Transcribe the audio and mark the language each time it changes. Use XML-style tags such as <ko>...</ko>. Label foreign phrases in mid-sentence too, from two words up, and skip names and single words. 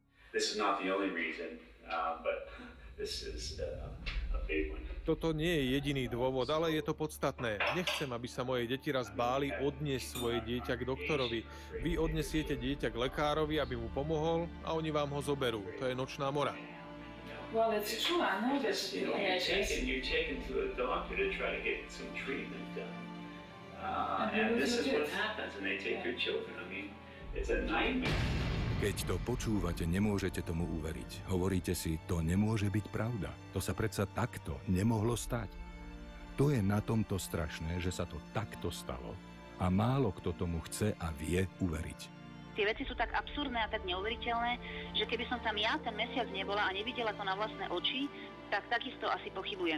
<sk>Toto nie je jediný dôvod, ale je to podstatné. Nechcem, aby sa moje deti raz báli odniesť svoje dieťa k doktorovi. Vy odnesiete dieťa k lekárovi, aby mu pomohol, a oni vám ho zoberú. To je nočná mora.</sk> <en>Well, it's true. I know that You're taken to a doctor to try to get some treatment done. And this is what happens, and they take your children. I mean, it's a nightmare.</en> <sk>Keď to počúvate, nemôžete tomu uveriť. Hovoríte si, to nemôže byť pravda. To sa predsa takto nemohlo stať. To je na tomto strašné, že sa to takto stalo a málo kto tomu chce a vie uveriť. Tie veci sú tak absurdné a tak neuveriteľné, že keby som tam ja ten mesiac nebola a nevidela to na vlastné oči, tak takisto asi pochybujem.</sk>